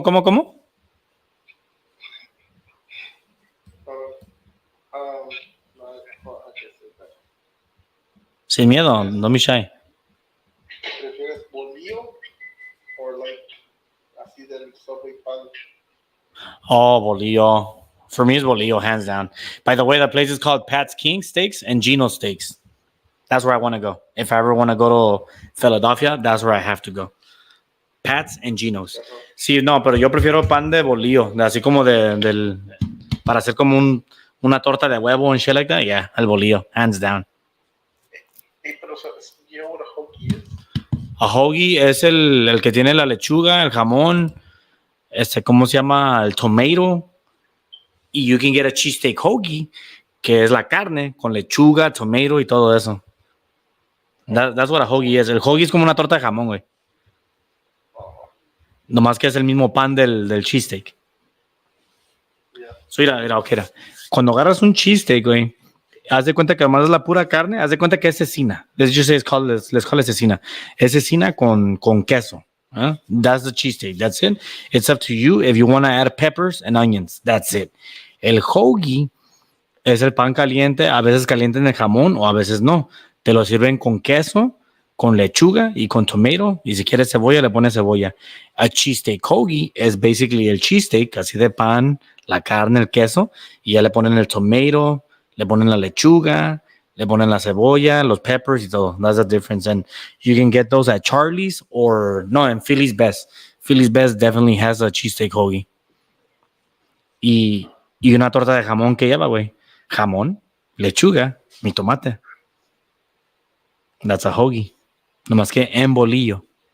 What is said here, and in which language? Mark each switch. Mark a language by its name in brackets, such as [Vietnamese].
[English] No, I can't say that. [Spanish] Sin miedo, [English] don't be shy. [Spanish] ¿Prefieres bolillo [English] or like [Spanish] así del Subway pan? Oh, bolillo. [English] For me, it's bolillo, hands down. By the way, the place is called Pat's King Steaks and Gino Steaks. That's where I want to go. If I ever want to go to Philadelphia, that's where I have to go. Pat's and Gino's. [Spanish] Sí, no, pero yo prefiero pan de bolillo, así como para hacer como una torta de huevo [English] and shit like that. Yeah, [Spanish] el bolillo, [English] hands down. Hey, [Spanish] pero [English] you know what a hoagie is? [Spanish] A hoagie es el que tiene la lechuga, el jamón, ¿cómo se llama? El tomato. Y [English] you can get a cheesesteak hoagie, [Spanish] que es la carne con lechuga, tomato y todo eso. [English] That's what a hoagie is. [Spanish] El hoagie es como una torta de jamón, güey. Nomás que es el mismo pan del cheesesteak. [English] Yeah. [Spanish] So, mira, ok. Cuando agarras un cheesesteak, güey, haz de cuenta que además es la pura carne, haz de cuenta que es cecina. [English] Let's just say let's call it cecina. [Spanish] Es cecina con queso. Huh? [English] That's the cheesesteak. That's it. It's up to you if you want to add peppers and onions. That's it. [Spanish] El hoagie es el pan caliente, a veces caliente en el jamón o a veces no. Te lo sirven con queso, con lechuga y con tomato. Y si quieres cebolla, le pones cebolla. [English] A cheesesteak hoagie [Spanish] es basically el cheesesteak, así de pan, la carne, el queso, y ya le ponen el tomato, le ponen la lechuga, le ponen la cebolla, los peppers y todo. [English] That's the difference. And you can get those at Charlie's or, no, in Philly's Best. Philly's Best definitely has a cheesesteak hoagie. [Spanish] Y una torta de jamón que lleva, güey. Jamón, lechuga, mi tomate. [English] That's a hoagie. [Spanish] Nomás que en bolillo.